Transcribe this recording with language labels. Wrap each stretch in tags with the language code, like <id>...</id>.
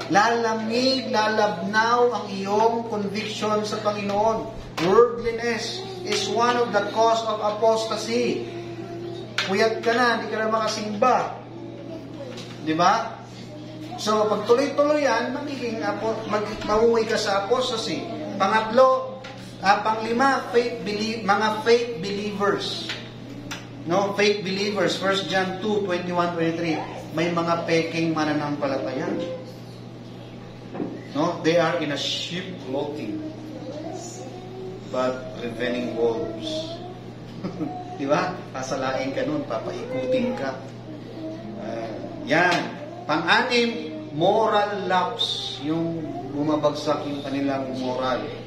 <tl>Lalamig, lalabnaw ang iyong conviction sa Panginoon.</tl> <en>Worldliness is one of the cause of apostasy.</en> <tl>Puyat ka na, hindi ka na makasimba. Di ba? So, pag tuloy-tuloy yan, mahuwi ka sa apostasy. Pangatlo, panglima, mga faith believers.</tl> <en>No, faith believers. 1 John 2, 21-23.</en> <tl>May mga peking mananampalataya.</tl> <en>No, they are in a sheep clothing, but reveling wolves.</en> <tl>Di ba? Pasalain ka nun, papaikutin ka. Yan. Pang-anim, moral lapse. Yung bumabagsak yung kanilang moral.</tl>